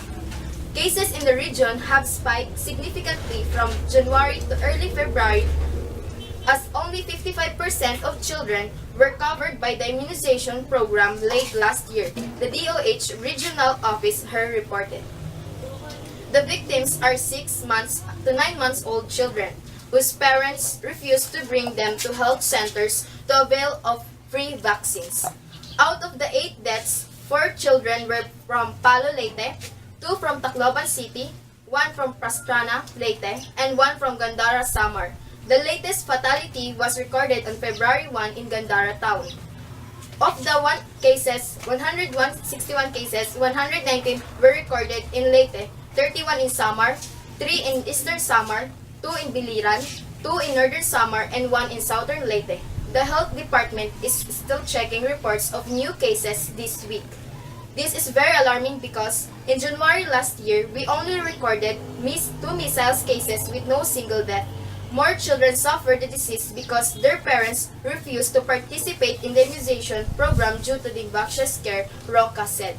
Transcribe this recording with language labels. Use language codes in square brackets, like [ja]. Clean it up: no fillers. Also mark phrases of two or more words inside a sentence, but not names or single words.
[en] Cases in the region have spiked significantly from January to early February, as only 55% of children were covered by the immunization program late last year, the DOH Regional Office reported. The victims are 6 months to 9 months old children, whose parents refused to bring them to health centers to avail of free vaccines. Out of the 8 deaths, 4 children were from Palo Leyte, 2 from Tacloban City, 1 from Pastrana, Leyte, and 1 from Gandara, Samar. The latest fatality was recorded on February 1 in Gandara town. Of the 161 cases, 119 were recorded in Leyte, 31 in Samar, 3 in Eastern Samar, 2 in Biliran, 2 in Northern Samar, and 1 in Southern Leyte. The health department is still checking reports of new cases this week. This is very alarming because in January last year, we only recorded 2 measles cases with no single death. More children suffer the disease because their parents refused to participate in the immunization program due to the infectious scare, Roca said.